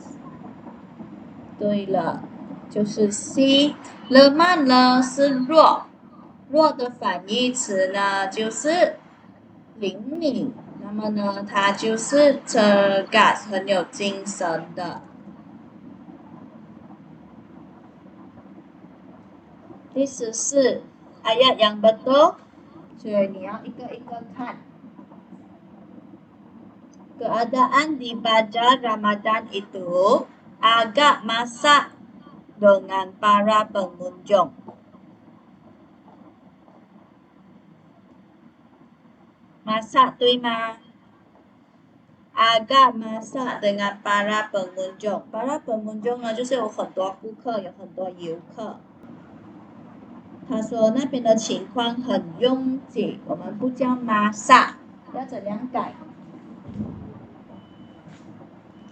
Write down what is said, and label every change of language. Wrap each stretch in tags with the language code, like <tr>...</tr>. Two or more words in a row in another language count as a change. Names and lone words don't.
<zh>对了，就是 C。lemah 呢是弱，弱的反义词呢就是灵敏，那么呢它就是 cergas， 很有精神的。</zh> <ms>第14 ayat yang betul，</ms> <zh>所以你要一个一个看。</zh> <ms>Keadaan di Bazar Ramadan itu agak masak dengan para</ms> <zh>pengunjung。masak 对吗 ？</zh> <ms>agak masak dengan para pengunjung。 para pengunjung</ms> <zh>呢，就是有很多顾客，有很多游客。他说那边的情况很拥挤，我们不叫masak，要怎样改？</zh>